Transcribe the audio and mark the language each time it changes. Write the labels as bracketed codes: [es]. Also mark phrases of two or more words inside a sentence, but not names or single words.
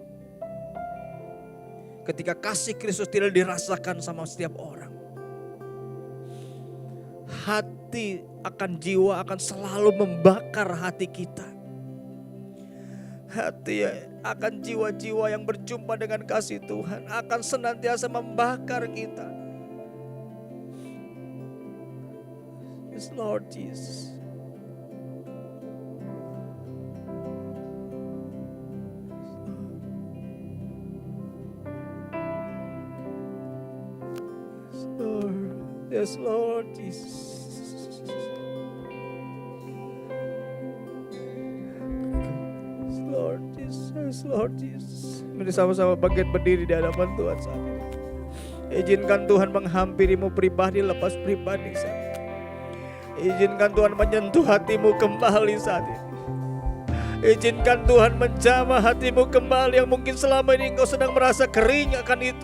[id] Ketika kasih Kristus tidak dirasakan sama setiap orang, hati akan jiwa akan selalu membakar hati kita. Hati akan jiwa-jiwa yang berjumpa dengan kasih Tuhan akan senantiasa membakar kita. [en] Yes Lord Jesus. Yes Lord Jesus. Lord Jesus, Lord Jesus. [id] Mari sama-sama bangkit berdiri di hadapan Tuhan saat ini. Izinkan Tuhan menghampirimu pribadi lepas pribadi saat ini. Izinkan Tuhan menyentuh hatimu kembali saat ini. Izinkan Tuhan menjamah hatimu kembali yang mungkin selama ini engkau sedang merasa kering akan itu.